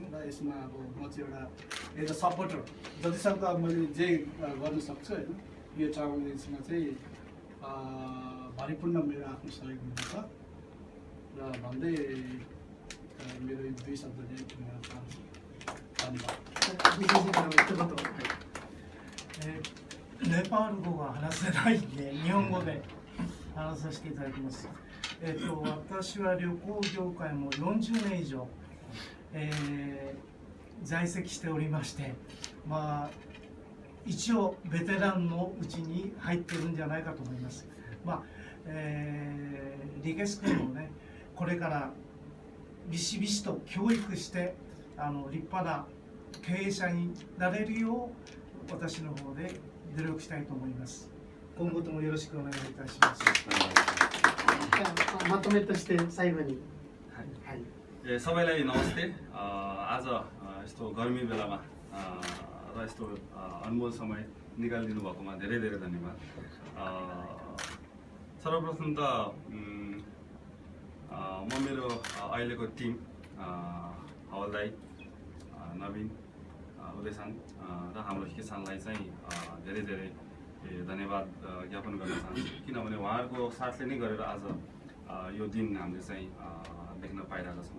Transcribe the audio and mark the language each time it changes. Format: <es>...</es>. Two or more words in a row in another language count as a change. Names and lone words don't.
<ne>र यसमा अब म चाहिँ एउटा</ne> <en>as a supporter</en> <ne>जतिसक्दो अब मैले जे गर्न सक्छु होइन यो</ne> <en>travel agencyमा</en> <ne>चाहिँ भरिपूर्ण मेरो आफ्नो सहयोग हुनुहुन्छ र भन्दै मेरो दुई शब्द चाहिँ चाहन्छु। धन्यवाद।</ne> <ja>ネパール語が話せないんで日本語で話させていただきます。私は旅行業界も40年以上、在籍しておりまして、まあ一応ベテランのうちに入ってるんじゃないかと思います。まあ、リケス君もね、これからビシビシと教育して立派な経営者になれるよう私の方で努力したいと思います。今後ともよろしくお願いいたします。まとめとして最後に、</ja> <ne>सबैलाई नमस्ते। आज यस्तो गर्मी बेलामा र यस्तो अनमोल समय निकालिदिनु भएकोमा धेरै धेरै धन्यवाद। सर्वप्रथम त म मेरो अहिलेको टिम हवलदाई, नवीन, उदयसान र हाम्रो किसानलाई चाहिँ धेरै धेरै धन्यवाद ज्ञापन गर्न चाहन्छु किनभने उहाँहरूको साथले नै गरेर आज यो दिन हामीले चाहिँ देख्न पाइरहेका छौँ।</ne>